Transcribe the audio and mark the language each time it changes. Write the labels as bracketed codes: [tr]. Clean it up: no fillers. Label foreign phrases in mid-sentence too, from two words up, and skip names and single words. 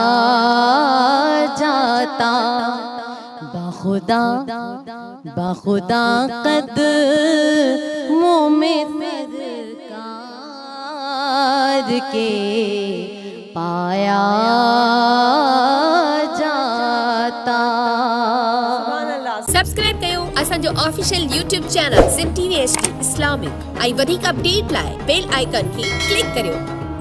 [ur] جاتا، بخدا قدموں میں سرکار کے پایا جاتا۔ [sd] سبسکرائب कयो असांजो [en] official YouTube channel [sd] सिंध TV HD इस्लामिक ऐं वधीक अपडेट लाइ [en] bell icon [sd] खे क्लिक करियो।